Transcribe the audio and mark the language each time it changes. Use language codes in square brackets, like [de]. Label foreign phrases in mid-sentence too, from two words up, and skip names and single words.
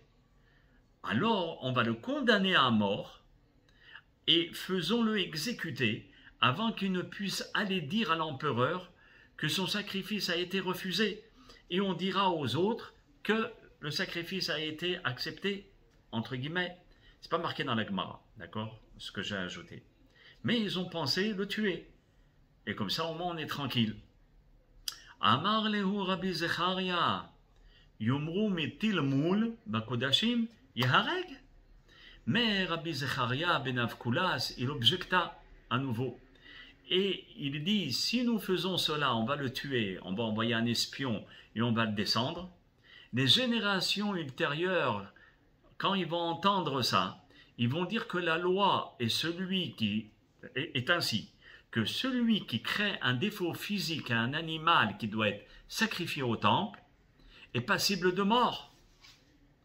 [fr] Alors, on va le condamner à mort et faisons-le exécuter avant qu'il ne puisse aller dire à l'empereur que son sacrifice a été refusé. Et on dira aux autres que le sacrifice a été accepté, entre guillemets. C'est pas marqué dans la Gemara, d'accord, ce que j'ai ajouté. Mais ils ont pensé le tuer. Et comme ça, au moins, on est tranquille. [he] אמר להו רבי זכריה יאמרו מטיל מום בקדשים יהרג. [fr] Mais Rabbi Zecharia ben Avkulas, il objecta à nouveau. Et il dit, si nous faisons cela, on va le tuer, on va envoyer un espion et on va le descendre. Les générations ultérieures, quand ils vont entendre ça, ils vont dire que la loi est ainsi, que celui qui crée un défaut physique à un animal qui doit être sacrifié au temple est passible de mort.